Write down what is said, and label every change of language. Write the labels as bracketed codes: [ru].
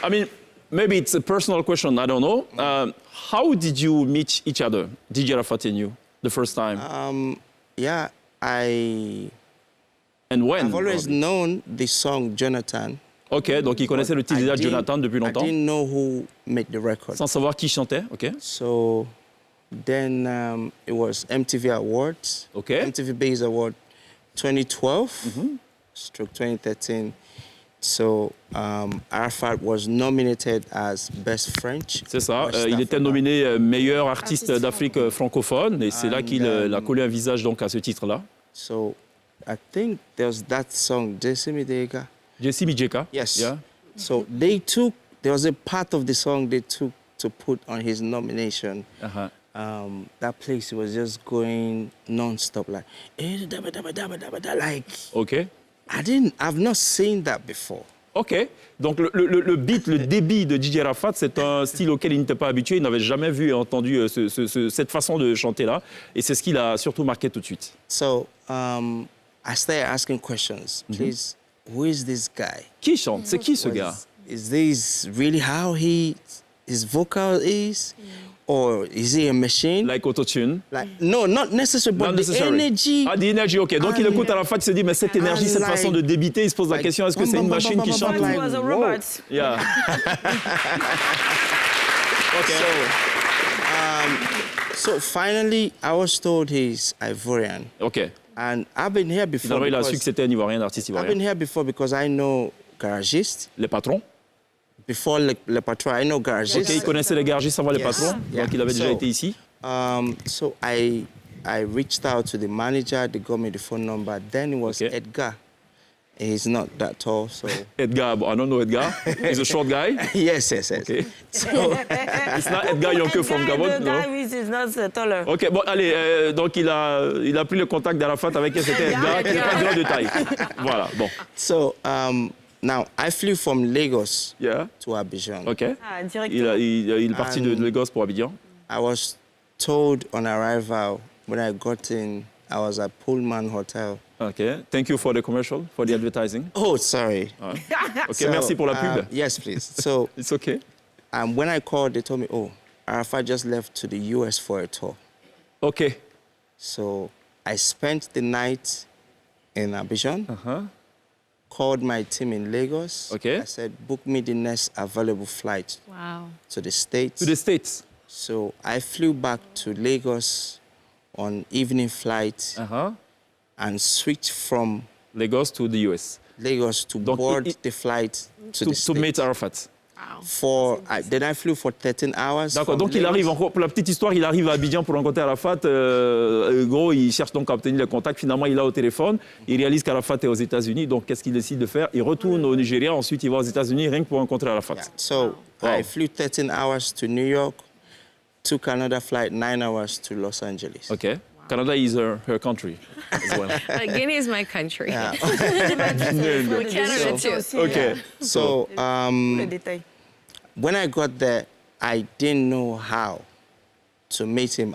[en] I mean, maybe it's a personal question. I don't know. How did you meet each other, Didier Arafat and you, the first time? Yeah, And when? I've always known the song Jonathan. [fr] Ok, donc il connaissait le titre déjà de Jonathan depuis longtemps. [en] I didn't know who made the record. [fr] Sans savoir qui chantait, ok. [en] So then it was MTV Awards. Okay. MTV Base Award 2012, stroke 2013. So Arafat was nominated as Best French. [fr] C'est ça, il était nominé meilleur artiste d'Afrique francophone et c'est là qu'il a collé un visage donc à ce titre-là. [en] So I think there's that song, Jesse Midega. Jesse Midega. Yes. Yeah. So there was a part of the song they took to put on his nomination. That place was just going non-stop, like, Ok. I've not seen that before. Ok. [fr] Donc le beat, le débit de DJ Arafat, c'est un style auquel il n'était pas habitué. Il n'avait jamais vu et entendu cette façon de chanter là. Et c'est ce qui l'a surtout marqué tout de suite. [en] So I started asking questions. Please, who is this guy? [fr] Qui chante? C'est qui ce gars? [en] Is this really how his vocal is? Or is he a machine? Like autotune? Like, no, not necessarily, but the energy. Ah, the energy, ok. [fr] Donc il écoute Arafat, il se dit, mais cette énergie, cette façon de débiter, il se pose la question, est-ce que c'est une machine qui chante? [en] It was a robot. Yeah. Ok. So finally, I was told he's Ivorian. Ok. And I've been here before. [fr] Finalement, il a su que c'était un Ivoirien, un artiste [en] I've [fr] ivoirien. [en] been here before because I know garagistes. [fr] Les patrons? [en] Before le patron, I know garagistes. [fr] Ok, il connaissait les garagistes avant les patrons, [en] Yeah. [fr] donc il avait déjà été ici. [en] So I reached out to the manager, they got me the phone number. Then it was Edgar. He's not that tall, so... Edgar, I don't know Edgar. He's a short guy? Yes. Okay. So, it's not Edgar Yonke from Gabon, The no? guy is not taller. [fr] Ok, bon, allez, donc il a pris le contact d'Arafat avec elle, c'était Edgar, qui n'est pas grand de taille. Voilà, bon. [en] So, now, I flew from Lagos to Abidjan. Ok. [fr] Ah, directement. Il est parti de Lagos pour Abidjan. [en] I was told on arrival, when I got in, I was at Pullman Hotel. Okay. Thank you for the commercial, for the advertising. Oh, sorry. [fr] Ok, so, merci pour la pub. [en] Yes, please. So it's okay. When I called, they told me, oh, Arafat just left to the US for a tour. Okay. So I spent the night in Abidjan. Called my team in Lagos. Okay. I said, book me the next available flight. Wow. To the States. To the States. So I flew back to Lagos on evening flight and switched from Lagos to the US. Lagos to board the flight to the States. To meet Arafat. Then I flew for 13 hours. [fr] D'accord, donc il arrive, encore, pour la petite histoire, il arrive à Abidjan pour rencontrer Arafat. Gros, il cherche donc à obtenir le contact. Finalement, il a au téléphone. Il réalise qu'Arafat est aux États-Unis. Donc, qu'est-ce qu'il décide de faire? Il retourne au Nigeria. Ensuite, il va aux États-Unis rien que pour rencontrer Arafat. [en] So, I flew 13 hours to New York, took another flight 9 hours to Los Angeles. Okay. Canada is her country as well. Guinea is my country. Yeah. Canada too. Okay. So, when I got there, I didn't know how to meet him.